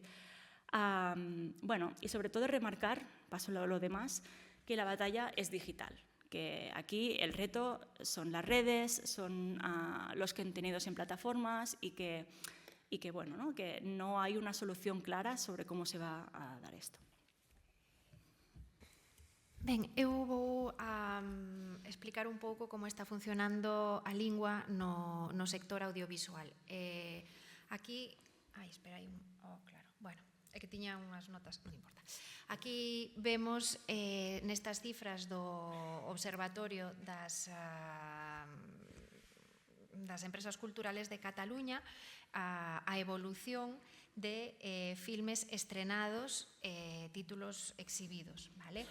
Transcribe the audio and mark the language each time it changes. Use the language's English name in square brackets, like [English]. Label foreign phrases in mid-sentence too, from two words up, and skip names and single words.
[Spanish] Bueno, y sobre todo remarcar, paso a lo demás, que la batalla es digital. Que aquí el reto son las redes, son los contenidos en plataformas y que bueno, ¿no? Que no hay una solución clara sobre cómo se va a dar esto. [Galician] Ben, eu vou explicar un pouco como está funcionando a lingua no sector audiovisual. Aquí... Ai, espera, hai un... Oh, claro, bueno, é que tiña unhas notas, non importa. Aquí vemos nestas cifras do Observatorio das Empresas Culturales de Cataluña a evolución de filmes estrenados, títulos exhibidos, ¿vale?